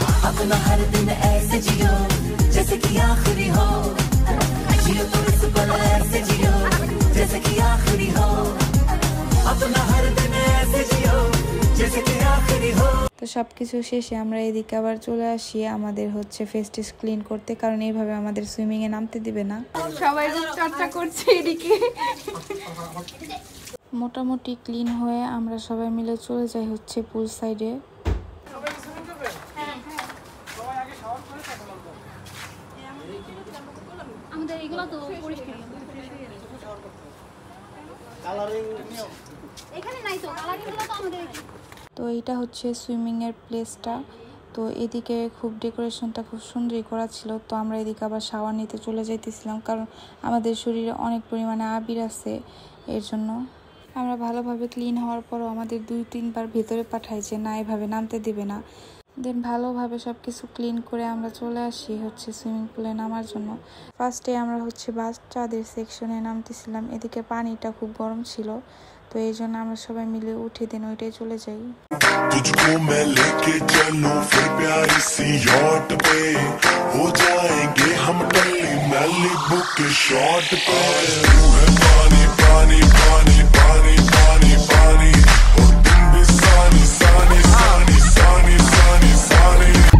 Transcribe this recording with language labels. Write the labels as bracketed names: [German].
[Hindi] अपना हर दिन ऐसे जियो जैसे कि आखिरी हो, जियो तो इस पल ऐसे जियो जैसे कि आखिरी हो, अपना हर दिन ऐसे जियो जैसे कि आखिरी हो। [Bangla] তো সবকিছু শেষে আমরা এদিকে আবার চলে আসি আমাদের হচ্ছে ফেস্টিস ক্লিন করতে, কারণ এইভাবে আমাদের সুইমিং এ নামতে দিবে না। সবাই চর্চা করছে এদিকে। মোটামুটি ক্লিন হয়ে আমরা সবাই মিলে চলে যাই হচ্ছে পুল সাইডে। আমাদের এগুলো তো পরিষ্কার, এখানে নাই তো কালারিং গুলো তো আমাদের। তো এইটা হচ্ছে সুইমিং এর প্লেসটা। তো এদিকে খুব ডেকোরেশনটা খুব সুন্দরই করা ছিল। তো আমরা এদিকে আবার শাওয়ার নিতে চলে যাইতেছিলাম, কারণ আমাদের শরীরে অনেক পরিমাণে আবির আছে এর জন্য। আমরা ভালোভাবে ক্লিন হওয়ার পরও আমাদের 2-3 বার ভেতরে পাঠায় যে না এভাবে নামতে দেবে না। দেন ভালোভাবে সব কিছু ক্লিন করে আমরা চলে আসি হচ্ছে সুইমিং পুলে নামার জন্য। ফার্স্টে আমরা হচ্ছে বাচ্চাদের সেকশনে নামতেছিলাম, এদিকে পানিটা খুব গরম ছিল, তো এই জন্য আমরা সবাই মিলে উঠে দেন ওইটাই চলে যাই। [Hindi] तुझको मैं लेके चलूं फिर प्यारी सी यॉट पे हो जाएंगे हम टल्ली मैलिबू के शॉट पे। तू है पानी पानी पानी पानी पानी पानी और तुम भी सानी सानी सानी सानी सानी सानी।